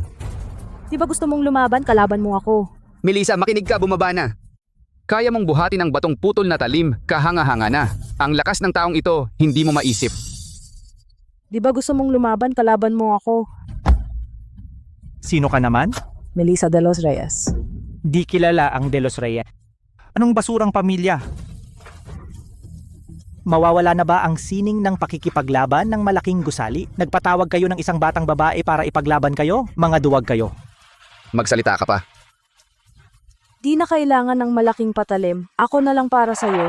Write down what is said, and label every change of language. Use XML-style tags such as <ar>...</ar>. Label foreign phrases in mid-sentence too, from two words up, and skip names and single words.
<tl>Di ba gusto mong lumaban, kalaban mo ako? Melissa, makinig ka, bumaba na. Kaya mong buhatin ang batong putol na talim, kahanga-hanga na. Ang lakas ng taong ito, hindi mo maisip. Di ba gusto mong lumaban, kalaban mo ako? Sino ka naman? Melissa de los Reyes. Di kilala ang de los Reyes. Anong basurang pamilya? Mawawala na ba ang sining ng pakikipaglaban ng malaking gusali? Nagpatawag kayo ng isang batang babae para ipaglaban kayo? Mga duwag kayo. Magsalita ka pa. Di na kailangan ng malaking patalim. Ako na lang para sa'yo.</tl>